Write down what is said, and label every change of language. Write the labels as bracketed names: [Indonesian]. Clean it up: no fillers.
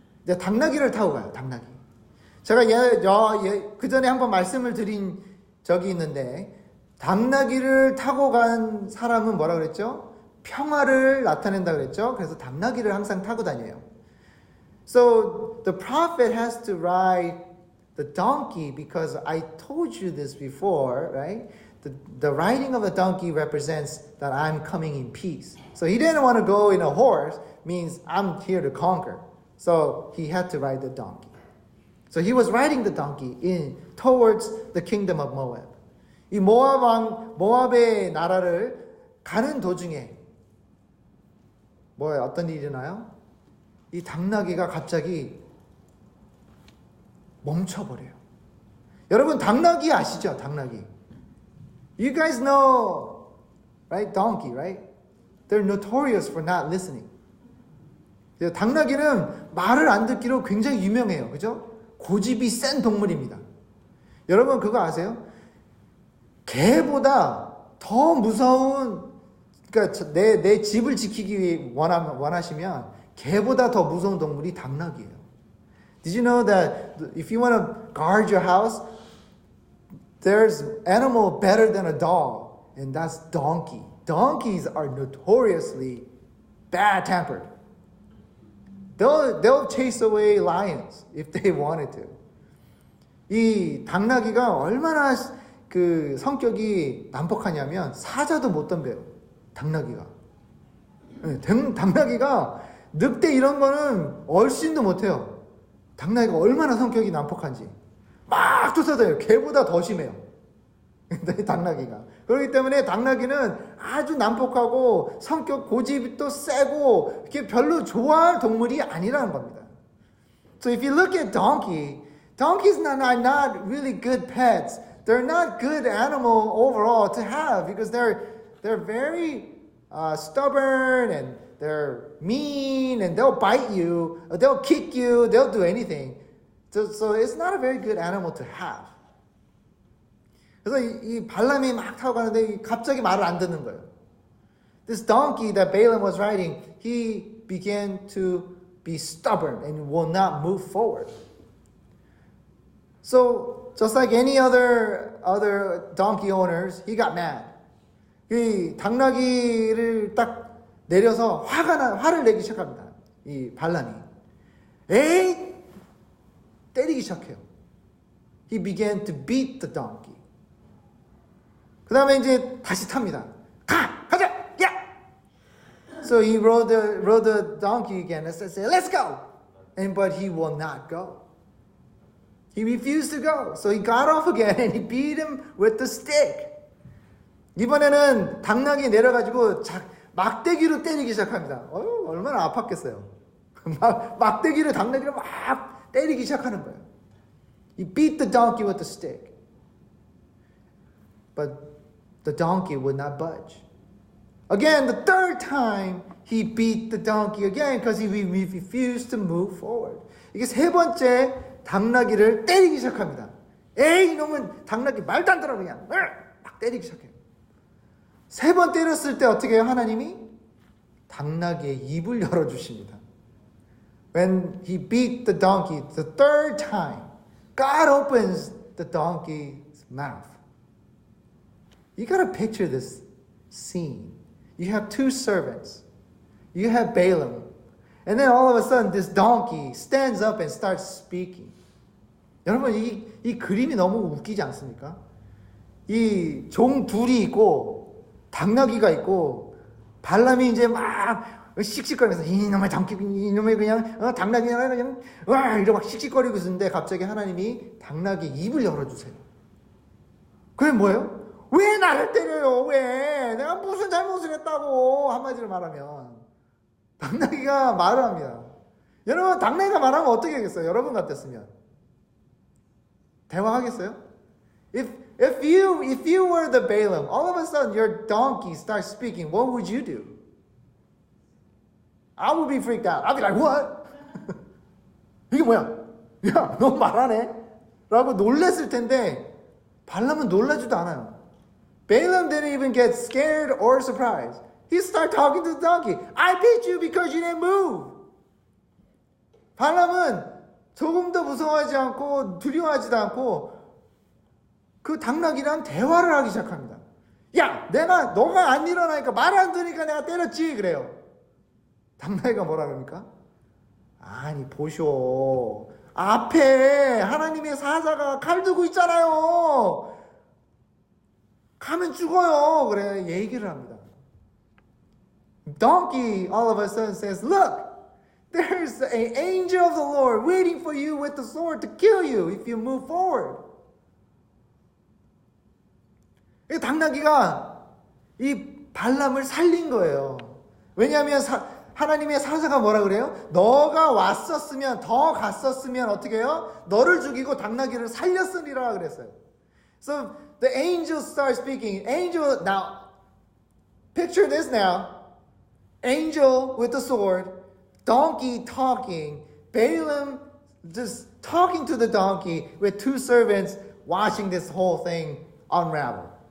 [Korean] 이제 당나귀를 타고 가요. 당나귀. 제가 그 전에 한번 말씀을 드린 적이 있는데 당나귀를 타고 간 사람은 뭐라 그랬죠? 평화를 나타낸다 그랬죠. 그래서 당나귀를 항상 타고 다녀요. [English] So the prophet has to ride the donkey because I told you this before, right? The riding of a donkey represents that I'm coming in peace. So he didn't want to go in a horse, means I'm here to conquer. So he had to ride the donkey. So he was riding the donkey towards the kingdom of Moab. [Korean] 이 모압의 나라를 가는 도중에 어떤 일이 일어나요? 이 당나귀가 갑자기 멈춰버려요. 여러분 당나귀 아시죠? 당나귀. [English] You guys know, right? Donkey, right? They're notorious for not listening. [Korean] 당나귀는 말을 안 듣기로 굉장히 유명해요. 그죠? 고집이 센 동물입니다. 여러분 그거 아세요? 개보다 더 무서운, 그러니까 내 집을 지키기 원하시면 개보다 더 무서운 동물이 당나귀예요. [English] Did you know that if you want to guard your house, there's animal better than a dog, and that's donkey. Donkeys are notoriously bad-tempered. They'll chase away lions if they wanted to. [Korean] 이 당나귀가 얼마나 그 성격이 난폭하냐면 사자도 못 덤벼요. 당나귀가. 당나귀가 늑대 이런 거는 얼씬도 못해요. 당나귀가 얼마나 성격이 난폭한지. 막 쫓아다녀요. 개보다 더 심해요. 당나귀가. 그렇기 때문에 당나귀는 아주 난폭하고 성격 고집이 또 세고 이렇게 별로 좋아할 동물이 아니라는 겁니다. [English] So if you look at donkeys not really good pets. They're not good animal overall to have because they're very stubborn and they're mean and they'll bite you, they'll kick you, they'll do anything. So it's not a very good animal to have. [Korean] 그래서 이 발람이 막 타고 가는데 갑자기 말을 안 듣는 거예요. [English] This donkey that Balaam was riding, he began to be stubborn and will not move forward. So just like any other donkey owners, he got mad. [Korean] 이 당나귀를 딱 내려서 화를 내기 시작합니다. 이 발람이. 에이! 때리기 시작해요. [English] He began to beat the donkey. [Korean] 그 다음에 이제 다시 탑니다. 가자! 야! [English] So he rode the donkey again and said, let's go! But he will not go. He refused to go. So he got off again and he beat him with the stick. [Korean] 이번에는 당나귀 내려가지고 막대기로 때리기 시작합니다. 얼마나 아팠겠어요. 막대기로 당나귀를 막 때리기 시작하는 거예요. [English] He beat the donkey with the stick. But the donkey would not budge. Again, the third time, he beat the donkey again because he refused to move forward. [Korean] 이게 세 번째 당나귀를 때리기 시작합니다. 에이, 이놈은 당나귀 말도 안 들어 그냥 막 때리기 시작해요. 세 번 때렸을 때 어떻게 해요? 하나님이 당나귀의 입을 열어주십니다. [English] When he beat the donkey the third time, God opens the donkey's mouth. You got to picture this scene. You have two servants. You have Balaam. And then all of a sudden this donkey stands up and starts speaking. [Korean] 여러분 이 그림이 너무 웃기지 않습니까? 이 종 둘이 있고 당나귀가 있고 발람이 이제 막 씩씩거리면서 이놈의 당나귀 이놈의 그냥 당나귀가 그냥 와 이러고 막 씩씩거리고 있는데 갑자기 하나님이 당나귀 입을 열어주세요. 그게 뭐예요? 왜 나를 때려요? 왜? 내가 무슨 잘못을 했다고 한마디로 말하면 당나귀가 말을 합니다. 여러분 당나귀가 말하면 어떻게 하겠어요? 여러분 같았으면 대화하겠어요? [English] If you were the Balaam, all of a sudden your donkey starts speaking, what would you do? I would be freaked out. I'd be like, what? [Korean] 이게 뭐야? 야, 너 말하네? 라고 놀랬을 텐데 발람은 놀라지도 않아요. [English] Balaam didn't even get scared or surprised. He started talking to the donkey. I beat you because you didn't move. [Korean] 발람은 조금도 무서워하지 않고 두려워하지도 않고 그 당나귀랑 대화를 하기 시작합니다. 야, 너가 안 일어나니까 말 안 들으니까 내가 때렸지 그래요. 당나귀가 뭐라 그럽니까? 아니 보쇼. 앞에 하나님의 사자가 칼 들고 있잖아요. 가면 죽어요. 그래 얘기를 합니다. [English] Donkey all of a sudden says, look, there's an angel of the Lord waiting for you with the sword to kill you if you move forward. [Korean] 당나귀가 이 발람을 살린 거예요. 왜냐하면 하나님의 사자가 뭐라 그래요? 너가 왔었으면 더 갔었으면 어떻게 해요? 너를 죽이고 당나귀를 살렸으리라 그랬어요. [English] So the angel starts speaking. Angel, now picture this now. Angel with the sword, donkey talking, Balaam just talking to the donkey with two servants watching this whole thing unravel.